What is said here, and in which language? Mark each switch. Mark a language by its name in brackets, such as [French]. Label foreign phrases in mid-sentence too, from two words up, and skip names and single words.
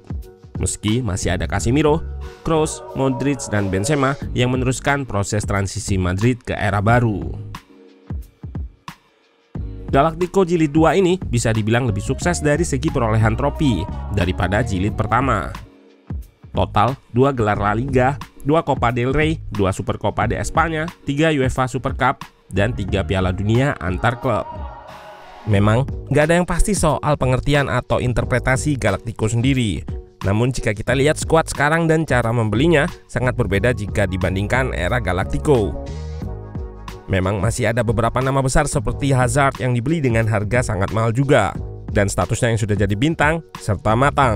[Indonesian] Meski masih ada Casemiro, Kroos, Modric, dan Benzema yang meneruskan proses transisi Madrid ke era baru. Galactico jilid 2 ini bisa dibilang lebih sukses dari segi perolehan trofi daripada jilid pertama. Total 2 gelar La Liga, 2 Copa del Rey, 2 Supercopa de España, 3 UEFA Super Cup, dan 3 Piala Dunia antar klub. Memang nggak ada yang pasti soal pengertian atau interpretasi Galactico sendiri. Namun jika kita lihat skuad sekarang dan cara membelinya sangat berbeda jika dibandingkan era Galactico. Memang masih ada beberapa nama besar seperti Hazard yang dibeli dengan harga sangat mahal juga, dan statusnya yang sudah jadi bintang serta matang.